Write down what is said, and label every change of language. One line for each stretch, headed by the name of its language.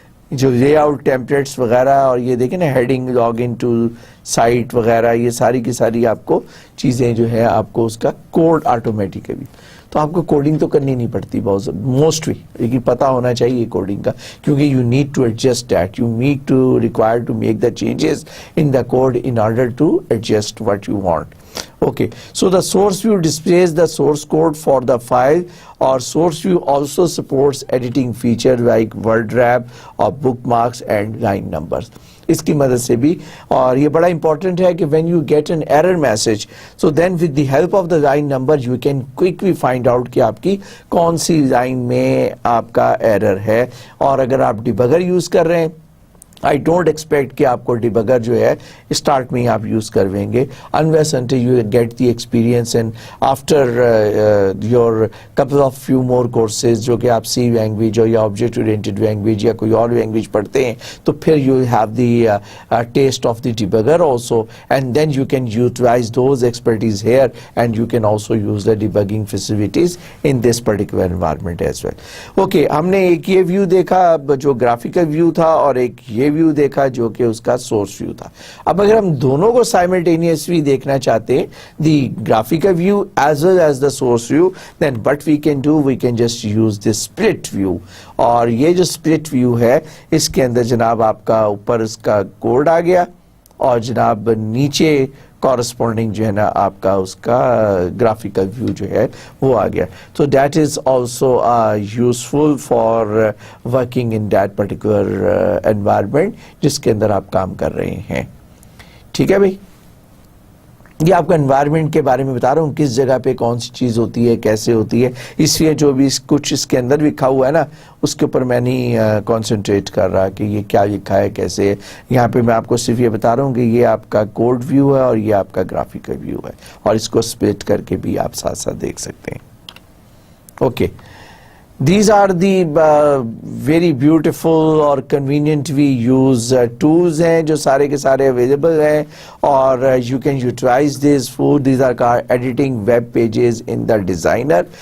Urdu: جو lay out templates وغیرہ اور یہ دیکھیں نا heading log in to site وغیرہ, یہ ساری کی ساری آپ کو چیزیں جو ہے آپ کو اس کا کوڈ آٹومیٹیکلی, تو آپ کو کوڈنگ تو کرنی نہیں پڑتی بہت موسٹلی, لیکن پتا ہونا چاہیے کوڈنگ کا, کیونکہ
English: You need to adjust that, you need to require to make the changes in the code in order to adjust what you want. Okay, so the source view displays the source code for the file, or source view also supports editing feature like word wrap or bookmarks and line numbers.
Urdu: اس کی مدد سے بھی, اور یہ بڑا important ہے کہ
English: when you get an error message, so then with the help of the line number you can quickly find out
Urdu: کہ آپ کی کون سی لائن میں آپ کا ایرر ہے. اور اگر آپ ڈیبگر یوز کر رہے ہیں,
English: I don't expect
Urdu: کہ آپ کو ڈیبگر جو ہے اسٹارٹ میں ہی آپ یوز کرویں گے,
English: unless until you get the experience and after your couple of few more courses
Urdu: جو کہ آپ سی لینگویج یا آبجیکٹ اورینٹڈ لینگویج یا کوئی اور لینگویج پڑھتے ہیں تو پھر
English: you have the taste of the debugger also, and then you can utilize those expertise here and you can also use the debugging facilities in this particular environment as well.
Urdu: Okay, ہم نے ایک یہ view دیکھا جو graphical view تھا اور ایک یہ ویو دیکھا جو کہ اس کا سورس ویو تھا. اب اگر ہم دونوں کو سائملٹینیسلی دیکھنا چاہتے ہیں,
English: The graphical view as well as the source view, then what we can do, we can just use this split view.
Urdu: اور یہ جو اسپلٹ ویو ہے اس کے اندر جناب آپ کا اوپر اس کا کوڈ آ گیا اور جناب نیچے کورسپونڈنگ جو ہے نا آپ کا اس کا گرافیکل ویو جو ہے وہ آ گیا.
English: تو that is also useful for working in that particular environment
Urdu: جس کے اندر آپ کام کر رہے ہیں. ٹھیک ہے بھائی, یہ آپ کا انوائرمنٹ کے بارے میں بتا رہا ہوں, کس جگہ پہ کون سی چیز ہوتی ہے, کیسے ہوتی ہے. اس لیے جو بھی کچھ اس کے اندر لکھا ہوا ہے نا اس کے اوپر میں نہیں کانسنٹریٹ کر رہا کہ یہ کیا لکھا ہے کیسے ہے. یہاں پہ میں آپ کو صرف یہ بتا رہا ہوں کہ یہ آپ کا کوڈ ویو ہے اور یہ آپ کا گرافیکل ویو ہے, اور اس کو سپلٹ کر کے بھی آپ ساتھ ساتھ دیکھ سکتے ہیں.
English: okay, these are the very beautiful اور conveniently used tools ہیں
Urdu: جو سارے کے سارے
English: available ہیں, اور you can utilize these for, these are called editing web pages in the designer.